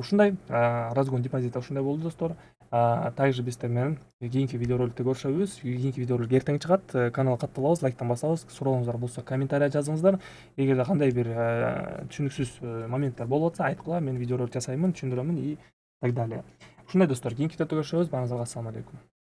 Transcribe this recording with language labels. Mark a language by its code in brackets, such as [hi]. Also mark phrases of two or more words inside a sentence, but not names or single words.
[ky] Ушундай [ru] разгон депозита [ky] ушундай болду достор. Также биздер менен кийинки видеороликте көрүшөбүз. Кийинки видеоролик эртең чыгат. Каналга катталабыз, лайктан басабыз. Сурооңуздар болсо комментарий жазыңыздар. Эгерде кандай бир түшүнүксүз моменттер болуп атса айткыла, мен видеоролик жасаймын, түшүндүрөмүн [ru] и так далее. [ky] Ушундай достор, кийинки видеодо көрүшөбүз. Баарыңыздарга [ar] السلام عليكم.